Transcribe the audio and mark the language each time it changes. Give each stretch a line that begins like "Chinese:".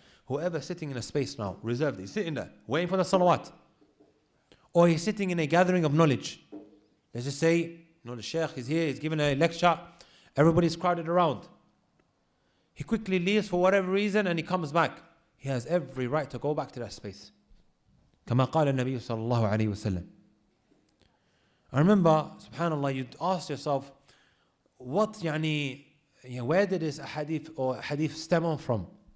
English: Whoever sitting in a space now, reserved, he's sitting there, waiting for the salawat. Or he's sitting in a gathering of knowledge. Let's just say, the Shaykh is here, he's giving a lecture, everybody's crowded around. He quickly leaves for whatever reason and he comes back. He has every right to go back to that space.
Arabic: كما قال النبي صلى الله عليه وسلم.
English: I remember, subhanAllah, you'd ask yourself, where did this hadith stem on from?